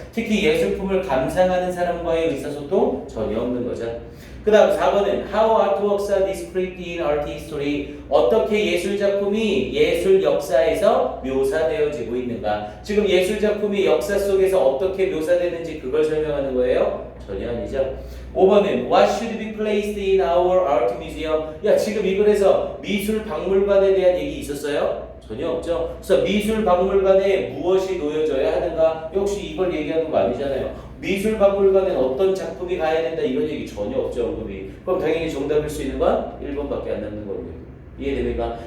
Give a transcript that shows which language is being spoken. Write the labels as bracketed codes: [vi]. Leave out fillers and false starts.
[ko] 특히 예술품을 감상하는 사람과의 의사소통 전혀 없는 거죠. 그 다음 4번은 [en] How artworks are described in art history, [ko] 어떻게 예술작품이 예술 역사에서 묘사되어지고 있는가. 지금 예술작품이 역사 속에서 어떻게 묘사되는지 그걸 설명하는 거예요? 전혀 아니죠. [en] 5번은 What should be placed in our art museum? [ko] 야, 지금 이글에서 미술박물관에 대한 얘기 있었어요? 전혀 없죠. 그래서 미술박물관에 무엇이 놓여져야 하는가? 역시 이걸 얘기하는 거 아니잖아요. 미술박물관엔 어떤 작품이 가야 된다, 이런 얘기 전혀 없죠, 언급이. 그럼 당연히 정답일 수 있는 건 1번밖에 안 남는 거고요. 이해됩니까?